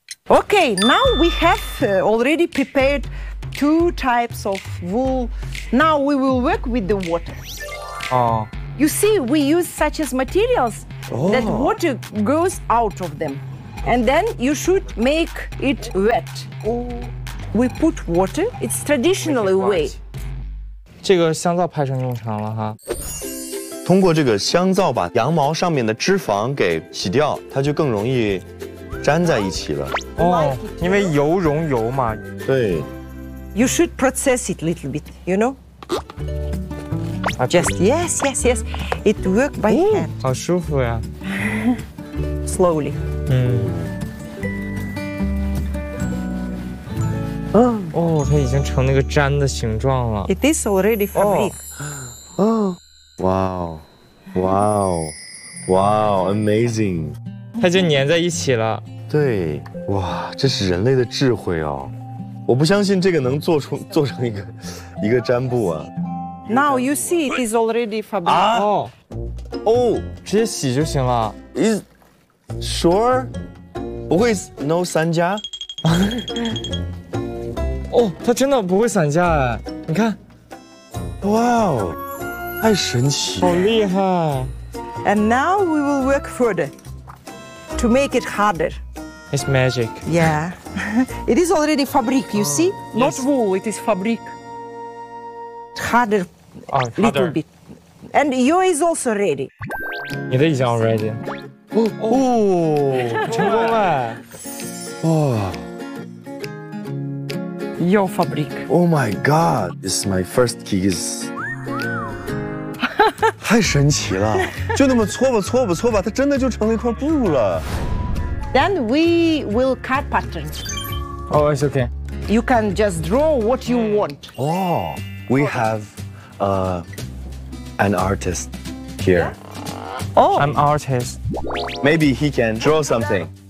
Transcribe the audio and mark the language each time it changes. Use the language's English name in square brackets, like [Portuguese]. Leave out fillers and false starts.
[English] Okay, now we have、already prepared two types of wool. Now we will work with the water. Oh. You see, we use such as materials、that water goes out of them. And then you should make it wet. Oh. We put water. It's traditional way. [Chinese] 这个香皂派上用场了哈。通过这个香皂把羊毛上面的脂肪给洗掉，它就更容易粘在一起了。哦，因为油溶油嘛。对。 [English] You should process it a little bit, you know. Just yes, yes, yes. It worked by hand. [Chinese] 好舒服呀。 [English] Slowly. 嗯。 [Chinese] 哦，它已经成那个粘的形状了。 [English] It is already fabric. 哦。哇哦，哇哦，哇哦 ，amazing！ [Chinese] 它就粘在一起了。对，哇，这是人类的智慧哦！我不相信这个能做成一个毡布啊。 [English] Now you see it is already fabric. 哦， [Chinese] 哦，直接洗就行了。 [English] Is sure？ [Chinese] 不会 [English] no [Chinese] 散架？哦，它真的不会散架哎！你看，哇哦，太神奇！好厉害 [English] ！And now we will work further to make it harder. It's magic. Yeah. It is already fabric, you see? Not、yes. wool, it is fabric. harder, little bit. And you is also ready. [Chinese] 你的已经 ready. 哦，成功了。哇。 [English] Your fabric. Oh my God! This is my first kiss. [Chinese] 太神奇了！就那么搓吧搓吧搓吧，它真的就成了一块布了。 [English] Then we will cut patterns. Oh, it's okay. You can just draw what you want. Oh, we have an artist here. Oh, I'm artist. Maybe he can draw something.